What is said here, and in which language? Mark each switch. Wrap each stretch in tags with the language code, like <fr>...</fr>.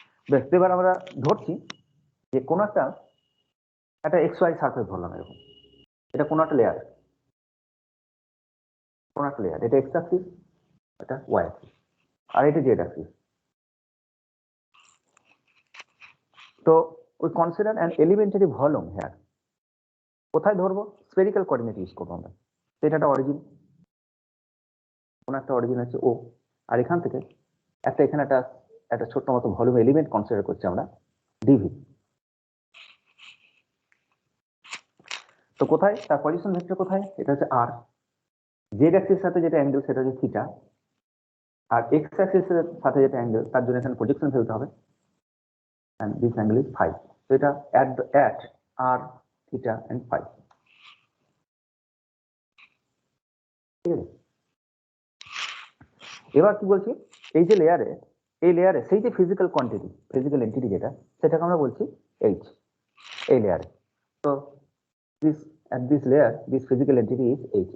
<bn>বেশ, এবার আমরা ধরছি যে কোনো একটা এক্স ওয়াই সারফেস ধরলাম এরকম, এটা কোনো একটা লেয়ার, এটা এক্স অ্যাক্সিস, এটা ওয়াই অ্যাক্সিস, আর এটা জেড অ্যাক্সিস।</bn> <en>তো we consider an elementary volume here.</en> <bn>কোথায় ধরবো? স্ফেরিক্যাল কোঅর্ডিনেট ইউজ করবো আমরা। সেটা একটা অরিজিন, কোন একটা অরিজিন আছে ও, আর এখান থেকে এখানে একটা ছোট্ট মতো ভলিউম এলিমেন্ট কনসিডার করছি আমরা, ডিভি। তো কোথায় তার পজিশন ভেক্টর কোথায়? এটা হচ্ছে আর। জেড অ্যাক্সিস সাথে যেটা অ্যাঙ্গেল সেটা হচ্ছে থিটা, আর এক্স অ্যাক্সিস এর সাথে যেটা অ্যাঙ্গেল তার জন্য এখানে প্রজেকশন ফেলতে হবে,</bn> <en>and this angle is phi. So এটা at r theta and phi.</en> <bn>ঠিক আছে, এবার কি বলছি, এই লেয়ারে সেই যে ফিজিক্যাল কোয়ান্টিটি, ফিজিক্যাল এন্টিটি যেটা, সেটাকে আমরা বলছি এইচ, এই লেয়ারে।</bn> <en>তো at this layer this physical entity is h.</en>